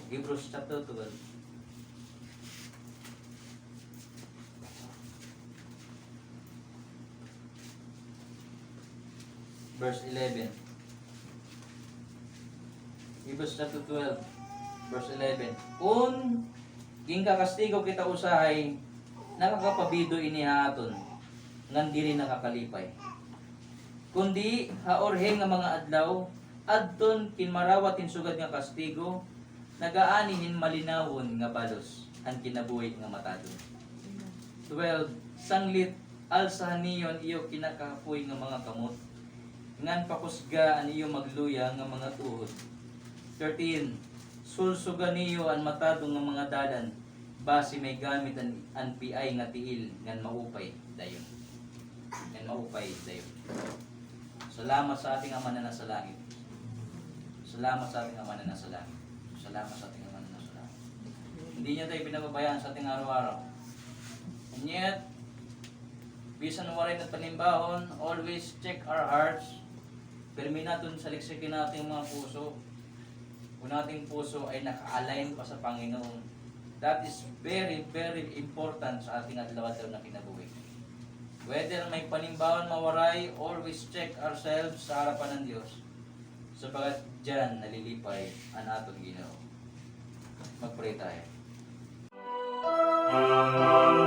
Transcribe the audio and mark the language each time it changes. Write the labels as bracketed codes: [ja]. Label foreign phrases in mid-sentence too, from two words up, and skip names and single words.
[en] Hebrews chapter 12. Verse 11. Hebrews chapter 12, verse 11. [war] Kung gingkakastigo kita usahay, nakakapabido inihaton, ngan diri nakakalipay. Kundi haorhe nga mga adlaw, adton kinmarawatin sugad nga kastigo, nagaanihin malinawon nga balos, ang kinabuhi nga matadon. 12. Sanglit alsahan niyon iyo kinakapoy nga mga kamot, ngan pakusga an iyo magluya nga mga tuhod. 13. Sulsugan niyo ang matadong nga mga dalan, basi may gamit an piay nga tiil, ngan maupay dayon. Ngan maupay dayon. [tl] Salamat sa ating Ama na nasa langit. Salamat sa ating Ama na nasa langit. Salamat sa ating Ama na nasa langit. Hindi niya tayo pinababayaan sa ating araw-araw. [en] And yet, [war] bisan waray na panimbahon, [en] always check our hearts. [tl] Perminaton sa liksikin natin mga puso. Kung ating puso ay naka-align pa sa Panginoon, [en] that is very, very important [tl] sa ating adlaw-adlaw na kinabuhi. [war] Whether may panimbahon mawaray, [en] always check ourselves [tl] sa harapan ng Diyos. [war] Sapagat dyan nalilipay ang atong Ginoo. [tl] Mag-pray tayo.